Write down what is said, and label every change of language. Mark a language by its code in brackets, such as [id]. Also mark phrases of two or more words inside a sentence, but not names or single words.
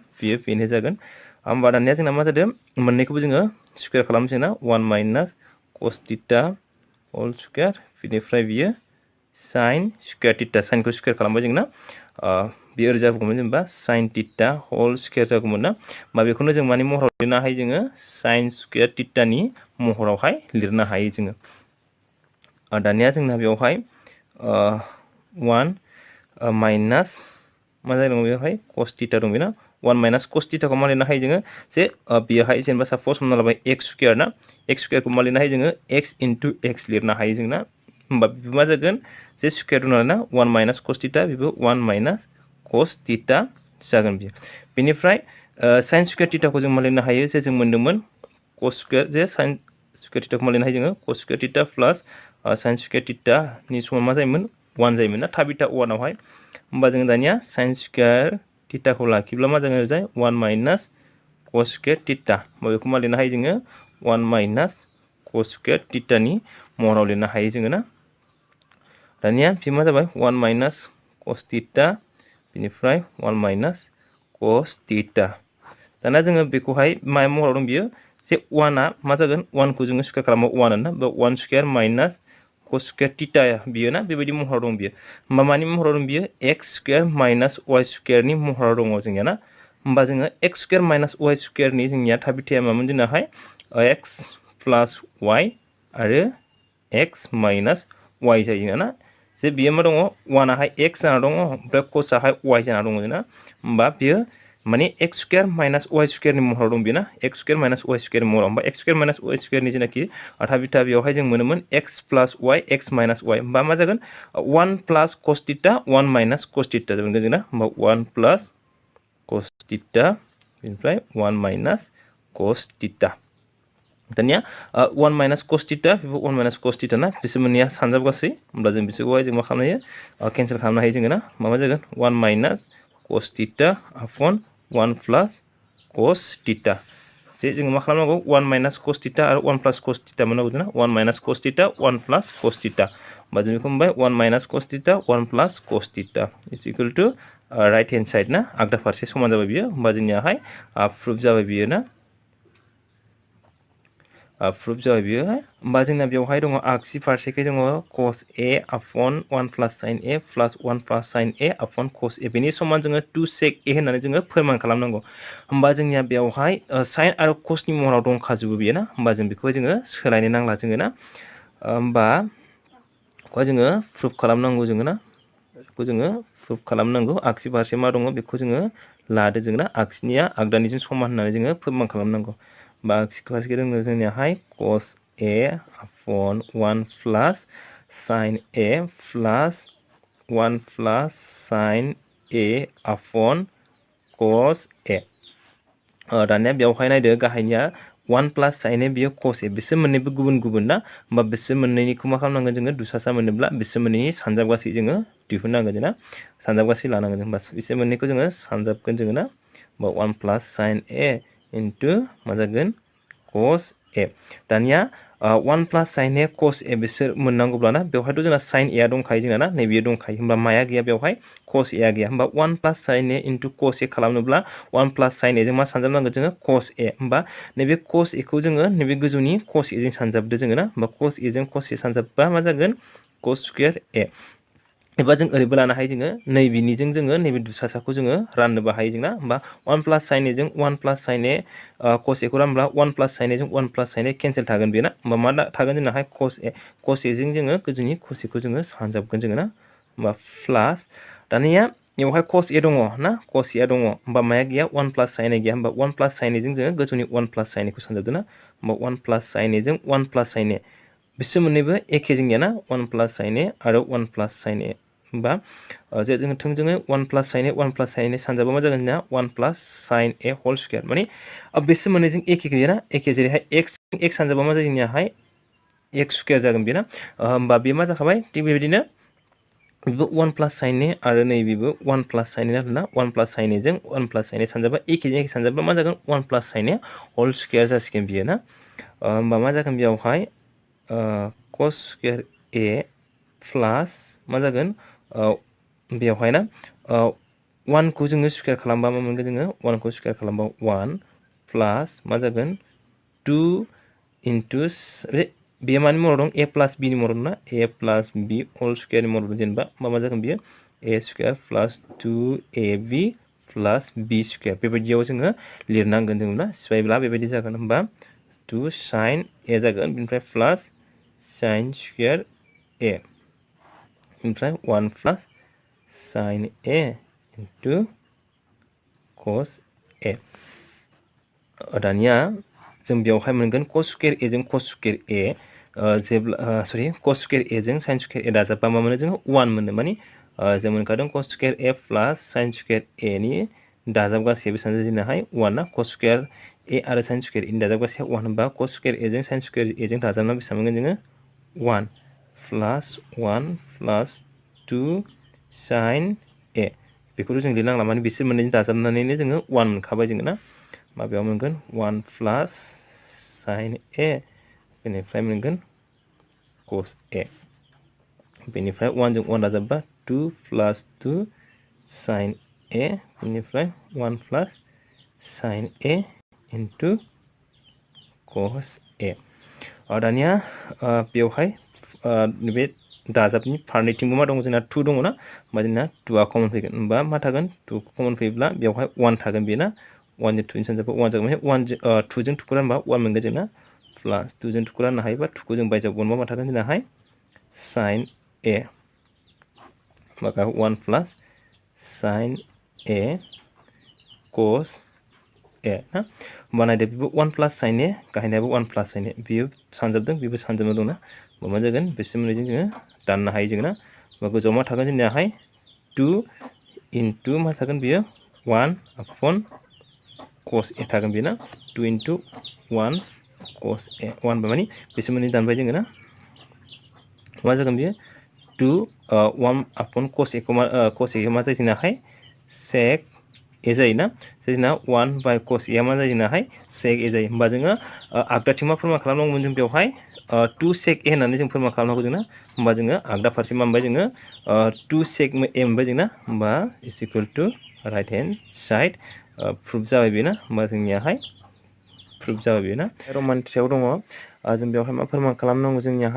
[brx] बेनो जागोन होमबा दानिया जोंना मा जादों मोननैखौबो जोङो स्क्वायर खालामसै ना 1 [en] minus cos theta whole square [brx] बेनिफ्राय बियो [en] sine square theta [brx] साइनखौ स्क्वायर खालामबाय जोंना बेयो ओरै जाबोगौमोन जेनेबा [en] sin theta whole square [brx] जागौमोन ना होमबा बेखौनो जों मानि महराव लिरनो हायो जोङो [en] sin square [brx] थीटानि महरावहाय लिरनो हायो जोङो दानिया जोंना बेवहाय 1 [en] minus [brx] जादों बेवहाय [en] cos theta [brx] दं बेना 1 [en] minus cos [brx] थीटाखौ मा लिरनो हायो जोङो जे बेयावहाय जेनेबा सपोज हमना लाबाय [en] x square [brx] ना x स्क्वायरखौ मा लिरनो हायो जोङो [en] x into x [brx] लिरनो हायो जोंना होमबा बेबो मा जागोन जे स्क्वायर दं ना 1 [en] minus cos theta [brx] बेबो 1 [en] minus cos [brx] थीटा जागोन बियो बेनिफ्राय sin स्क्वायर थीटाखौ जों मा लिरनो हायो जे जों मोनदोंमोन [en] cos square [brx] जे [en] sin square theta [brx] मा लिरनो हायो जोङो [en] cos square theta plus sin square theta [brx] नि समान मा जायोमोन 1 जायोमोन ना थाबिथा 1 आवहाय होमबा जों दानिया [en] sin square theta [brx] लाखिब्ला मा जागोन ओरैजाय 1 [en] minus cos square theta [brx] होमबा बेखौ मा लिरनो हायो जोङो 1 [en] minus cos square theta [brx] महराव लिरनो हायो जोङो ना दानिया बे मा जाबाय 1 [en] minus cos theta [brx] बेनिफ्राय 1 [en] minus cos theta [brx] दाना जोङो बेखौहाय मा महराव दं बियो जे 1 आ मा जागोन 1 खौ जोङो स्क्वायर खालामबा 1 ना बे 1 [en] square minus cos square theta [brx] बियो ना बेबायदि महराव दं बियो होमबा मानि महराव दं बियो [en] x square minus y square [brx] महराव दङ जोंनिया ना होमबा जोङो [en] x square minus y square [brx] जोंनिया थाबिथाया मामोन जोंनाहाय [en] x plus y [brx] आरो [en] x minus y [brx] जायो ना जे बियो मा दङ 1 आहाय x जाना दङ ओमफ्राय cos आहाय y जाना दङ ना होमबा बियो माने [en] x square minus y square [brx] महराव दं बियो ना [en] x square minus y square [brx] महराव होमबा [en] x square minus y square [brx] जेनाखि थाबिथा बेवहाय जों मोनोमोन [en] x plus y x minus y [brx] होमबा मा जागोन 1 [en] plus cos theta [brx] 1 [en] minus cos theta [brx] जागोन जोंना होमबा 1 [en] plus cos theta [brx] बेनिफ्राय 1 [en] minus cos theta [brx] दानिया 1 [en] minus cos theta [brx] बेबो 1 [en] minus cos theta [brx] ना बिसोर मोननैया सानजाब गासै होमब्ला जों बिसोरखौहाय जों मा खालामनो हायो केन्सेल खालामनो हायो जोङो ना मा जागोन 1 [en] minus cos theta upon 1 plus cos theta [brx] जे जों मा खालामनांगौ 1 [en] minus cos theta [brx] आरो 1 [en] plus cos theta [brx] मोननांगौ जोंना 1 [en] minus cos theta 1 plus cos theta [brx] होमबा जों बेखौ मोनबाय 1 [en] minus cos theta 1 plus cos theta is equal to right hand side [brx] ना आगदा फारसे समान जाबाय बियो होमबा जोंनियाहाय प्रुफ जाबाय बियो ना प्रुफ जाबाय बियो होमबा जोंना बेवहाय दङ आगसि फारसेखै दङ [en] cos a upon 1 plus sin a plus 1 plus sin a upon cos a [brx] बेनि समान जोङो [en] 2 sec a [brx] होननानै जोङो फोरमान खालामनांगौ होमबा जोंनिया बेवहाय sin आरो cos नि महराव दंखाजोबो बियो ना होमबा जों बेखौ जोङो सोलायनो नांला जोङो ना होमबा बेखौ जोङो प्रुफ खालामनांगौ जोङो ना बेखौ जोङो प्रुफ खालामनांगौ आगसि फारसे मा दङ बेखौ जोङो लादो जोङो ना आगसिनिया आगदानिजों समान होननानै जोङो फोरमान खालामनांगौ बा आगसि फारसे दङ जोंनियाहाय [en] cos a upon 1 plus sin a plus [brx] 1 [en] plus sin a upon cos a [brx] दानिया बेवहाय नायदो गाहायनिया 1 [en] plus sin a [brx] बियो [en] cos a [brx] बिसोर मोननैबो गुबुन गुबुन ना होमबा बिसोर मोननैनिखौ मा खालामनांगोन जोङो दुसासा मोनोब्ला बिसोर मोननैनि सानजाब गासै जोङो दिहुननांगोन जोंना सानजाब गासै लानांगोन होमबा बिसोर मोननैखौ जोङो सानजाबगोन जोङो ना होमबा 1 [en] plus sin a into [brx] मा जागोन [en] cos a [brx] दानिया 1 [en] plus sin a cos a [brx] बिसोर मोननांगौब्ला ना बेवहायथ' जोंना [en] sin a [brx] दंखायो जोंना ना नैबेयो दंखायो होमबा माया गैया बेवहाय [en] cos a [brx] गैया होमबा 1 [en] plus sin a into cos a [brx] खालामनोब्ला 1 [en] plus sin a [brx] जों मा सानजाबनांगोन जोङो [en] cos a [brx] होमबा नैबे [en] cos a [brx] खौ जोङो नैबे गोजौनि [en] cos a [brx] जों सानजाबदो जोङो ना होमबा [en] cos a [brx] जों [en] cos a [brx] सानजाबबा मा जागोन [en] cos square a [brx] एबा जों ओरैबो लानो हायो जोङो नैबेनिजों जोङो नैबे दुसासाखौ जोङो राननोबो हायो जोंना होमबा 1 [en] plus sin a [brx] जों 1 [en] plus sin a cos a [brx] खौ रानब्ला 1 [en] plus sin a [brx] जों 1 [en] plus sin a [brx] केन्सेल थागोन बेना होमबा मा थागोन जोंनाहाय [en] cos a [brx] जों जोङो गोजौनि [en] cos a [brx] खौ जोङो सानजाबगोन जोङो ना होमबा प्लास दानिया बेवहाय [en] cos a [brx] दङ ना [en] cos a [brx] दङ होमबा माया गैया 1 [en] plus sin a [brx] गैया होमबा 1 [en] plus sin a [brx] जों जोङो गोजौनि 1 [en] plus sin a [brx] खौ सानजाबदों ना होमबा 1 [en] plus sin a [brx] जों 1 [en] plus sin a [brx] बिसोर मोननैबो एखे जोंनिया ना 1 [en] plus sin a [brx] आरो 1 [en] plus sin a [brx] होमबा जे जोङो थोंजोङै 1 [en] plus sin a 1 plus sin a [brx] सानजाबा मा जागोन जोंना 1 [en] plus sin a whole square [brx] माने बिसोर मोननैजों एखे गैया ना एखे जेरैहाय x सानजाबा मा जायो जोंनियाहाय [en] x square [brx] जागोन बेना होमबा बे मा जाखाबाय थिग बेबायदिनो बेबो 1 [en] plus sin a [brx] आरो नैबेबो 1 [en] plus sin a [brx] आरोना 1 [en] plus sin a [brx] जों 1 [en] plus sin a [brx] सानजाबा एखे सानजाबा मा जागोन 1 [en] plus sin a whole square [brx] जासिगोन बियो ना होमबा मा जागोन बेयावहाय [en] cos square a plus [brx] मा जागोन बेयावहाय ना 1 खौ जोङो स्क्वायर खालामबा मा मोनगोन जोङो 1 खौ स्क्वायर खालामबा 1 [en] plus [brx] जागोन [en] 2 into [brx] बे मानि महराव दं [en] a plus b [brx] नि महराव दं ना [en] a plus b whole square [brx] नि महराव दं जेनेबा मा जागोन बियो [en] a square plus 2ab plus b square [brx] बेबायदियाव जोङो लिरनांगोन जोंना सिफायब्ला बेबायदि जागोन होनबा [en] 2 sin a [brx] जागोन बेनिफ्राय [en] plus sin square a [brx] बेनिफ्राय [en] 1 plus sin a into cos a [brx] दानिया जों बेयावहाय मोनगोन [en] cos square a [brx] जों [en] cos square a [brx] जेब्ला सरि [en] cos square a [brx] जों [en] sin square a [brx] दाजाबबा मा मोनो जोङो 1 मोनो माने जों मोनखादों [en] cos square a plus sin square a [brx] नि दाजाब गासै बेसेबां जाजोबनोहाय 1 ना [en] cos square a [brx] आरो [en] sin square [brx] a नि दाजाब गासै 1 होनबा [en] cos square a [brx] जों [en] sin square a [brx] जों दाजाबना बेसेबां मोनगोन जोङो [en] 1 plus 1 plus 2 sin a [brx] बेखौथ' जों लिरनांला माने बिसोर मोननैजों दाजाबनानैनो जोङो 1 मोनखाबाय जोङो ना माबायाव मोनगोन [en] 1 plus sin a [brx] बेनिफ्राय मोनगोन [en] cos a [brx] बेनिफ्राय 1 जों 1 दाजाबबा [en] 2 plus 2 sin a [brx] बेनिफ्राय [en] 1 plus sin a into cos a [brx] दानिया बेवहाय बे दाजाबनि फारनैथिंबो मा दङ जोंना 2 दङ ना होमबा जोंना 2आ कमन फैगोन होमबा मा थागोन 2 कमन फैब्ला बेवहाय 1 थागोन बेना 1 जों 2 नि सानजाबा 1 जागोन माने 2 जों 2 खौ रानबा 1 मोनगोन जोंना प्लास 2 जों 2 खौ राननो हायोबा 2 खौ जों बायजोआव बनबा मा थागोन जोंनाहाय [en] sin a [brx] माबा 1 [en] plus sin a cos a [brx] ना होमबा नायदो बेबो 1 [en] plus sin a [brx] गाहायनायाबो 1 [en] plus sin a [brx] बेयो सानजाबदों बेबो सानजाबना दंना होमबा मा जागोन बिसोर मोननैजों जोङो दाननो हायो जोङो ना होमबा गोजौआव मा थागोन जोंनियाहाय [en] 2 into [brx] मा थागोन बेयो [en] 1 upon cos a [brx] थागोन बेना [en] 2 into 1 cos a [brx] 1 माने बिसोर मोननै दानबाय जोङो ना मा जागोन बेयो [en] 2 1 upon cos a [brx] मा जायो जोंनाहाय [en] sec a [brx] जायोना जोंना [en] 1 by cos a [brx] मा जायो जोंनाहाय [en] sec a [brx] जायो होमबा जोङो आगदाथिं मा फोरमान खालामनांगौमोन जों बेवहाय [en] 2 sec a [brx] होननानै जों फोरमान खालामनांगौ जोंना होमबा जोङो आगदा फारसे मा मोनबाय जोङो [en] 2 sec a [brx] मोनबाय जोंना होमबा [en] is equal to right hand side [brx] प्रुफ जाबाय बेना होमबा जोंनियाहाय प्रुफ जाबाय बेना रमान थ्रियाव दङ जों बेवहाय मा फोरमान खालामनांगौ जोंनियाहाय